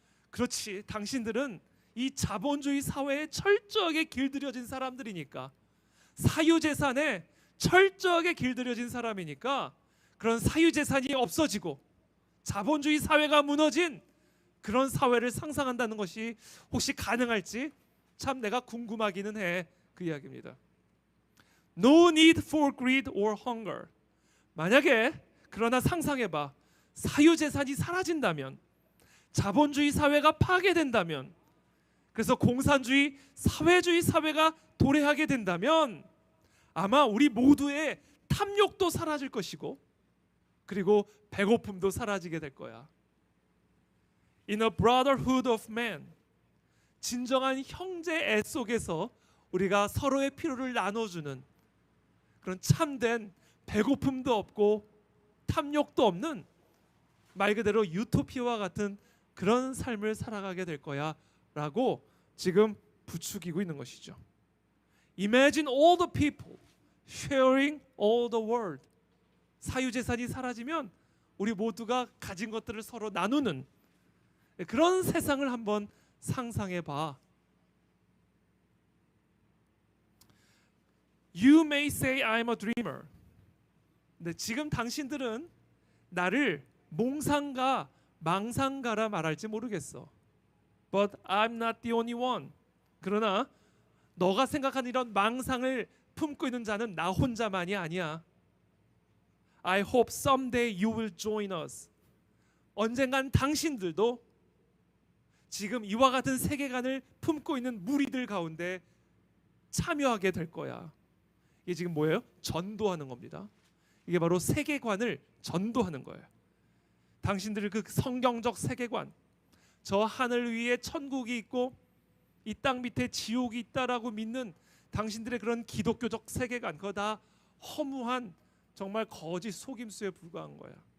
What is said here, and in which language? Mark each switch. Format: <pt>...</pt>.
<ko>그렇지, 당신들은 이 자본주의 사회에 철저하게 길들여진 사람들이니까, 사유재산에 철저하게 길들여진 사람이니까 그런 사유재산이 없어지고 자본주의 사회가 무너진 그런 사회를 상상한다는 것이 혹시 가능할지 참 내가 궁금하기는 해. 그 이야기입니다.</ko> <en>No need for greed or hunger.</en> <ko>만약에 그러나 상상해봐, 사유재산이 사라진다면, 자본주의 사회가 파괴된다면, 그래서 공산주의, 사회주의 사회가 도래하게 된다면 아마 우리 모두의 탐욕도 사라질 것이고 그리고 배고픔도 사라지게 될 거야.</ko> <en>In a brotherhood of man,</en> <ko>진정한 형제애 속에서 우리가 서로의 필요를 나눠주는 그런 참된 배고픔도 없고 탐욕도 없는 말 그대로 유토피아와 같은 그런 삶을 살아가게 될 거야 라고 지금 부추기고 있는 것이죠.</ko> <en>Imagine all the people sharing all the world.</en> <ko>사유재산이 사라지면 우리 모두가 가진 것들을 서로 나누는 그런 세상을 한번 상상해 봐.</ko> <en>You may say I'm a dreamer.</en> <ko>근데 지금 당신들은 나를 몽상가, 망상가라 말할지 모르겠어.</ko> <en>But I'm not the only one.</en> <ko>그러나 너가 생각하는 이런 망상을 품고 있는 자는 나 혼자만이 아니야.</ko> <en>I hope someday you will join us.</en> <ko>언젠간 당신들도 지금 이와 같은 세계관을 품고 있는 무리들 가운데 참여하게 될 거야. 이게 지금 뭐예요? 전도하는 겁니다. 이게 바로 세계관을 전도하는 거예요. 당신들의 그 성경적 세계관, 저 하늘 위에 천국이 있고 이 땅 밑에 지옥이 있다라고 믿는 당신들의 그런 기독교적 세계관, 그거 다 허무한 정말 거짓 속임수에 불과한 거야.</ko>